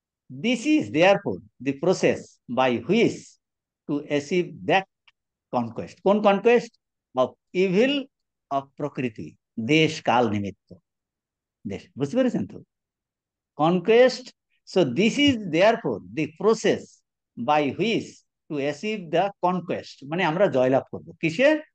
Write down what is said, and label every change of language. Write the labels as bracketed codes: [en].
[en] This is therefore the process by which to achieve that conquest. [bn] কোন conquest? [en] Of evil of [bn] প্রকৃতি, দেশ কাল নিমিত্ত। দেশ, বুঝতে পেরেছেন তো? [en] conquest. So this is therefore the process by which to achieve the conquest, [bn] মানে আমরা জয়লাভ করব কিসে?